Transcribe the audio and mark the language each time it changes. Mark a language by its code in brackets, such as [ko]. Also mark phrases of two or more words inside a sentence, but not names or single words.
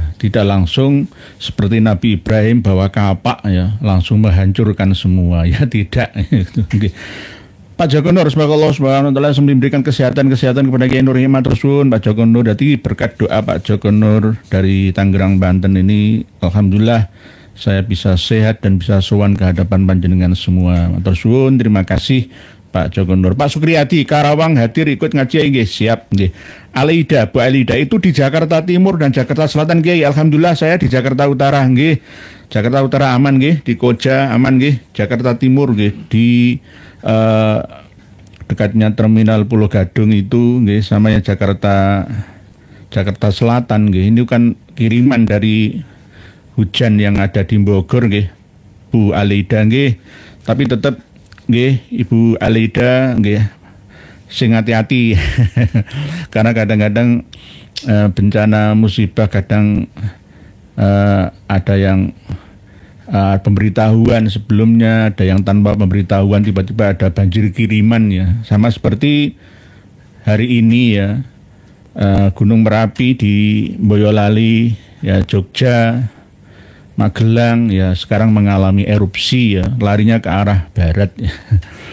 [id] Tidak langsung seperti Nabi Ibrahim bawa kapak ya, langsung menghancurkan semua ya, tidak. Pak Joko Nur, semoga Allah [ar] سبحانه وتعالى [id] memberikan kesehatan kepada Kiai Nur Himmat Rusun. Pak Joko Nur, jadi berkat doa Pak Joko Nur dari Tangerang Banten ini, alhamdulillah saya bisa sehat dan bisa sowan ke hadapan panjenengan semua. [jv] Matur suwun, [id] terima kasih Pak Joko Nur. Pak Sukriyadi Karawang hadir ikut ngaji nggih, siap nggih. Alida, Bu Alida itu di Jakarta Timur dan Jakarta Selatan Kiai. Alhamdulillah saya di Jakarta Utara nggih. Jakarta Utara aman nggih, di Koja aman nggih. Jakarta Timur nggih di dekatnya terminal Pulau Gadung itu nggih, sama yang Jakarta Selatan nggih. Ini kan kiriman dari hujan yang ada di Bogor nggih, Bu Alida nggih. Tapi tetap nggih Ibu Alida nggih sing hati-hati karena kadang-kadang bencana musibah kadang ada yang pemberitahuan sebelumnya, ada yang tanpa pemberitahuan tiba-tiba ada banjir kiriman ya. Sama seperti hari ini ya, Gunung Merapi di Boyolali ya, Jogja, Magelang ya sekarang mengalami erupsi ya, larinya ke arah barat ya.